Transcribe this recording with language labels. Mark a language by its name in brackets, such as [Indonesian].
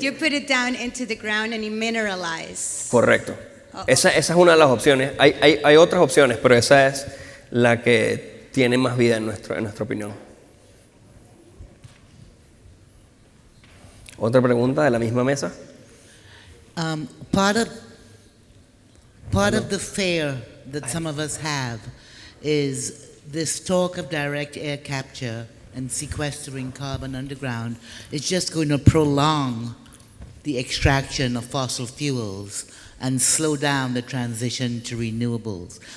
[English] You put it down into the ground and you mineralize. [Spanish] Correcto. Esa es una de las opciones. Hay otras opciones, pero esa es la que tiene más vida en nuestra opinión. ¿Otra pregunta de la misma mesa? [English] Part of the fear that some of us have is this talk of direct air capture and sequestering carbon underground is just going to prolong the extraction of fossil fuels and slow down the transition to renewables.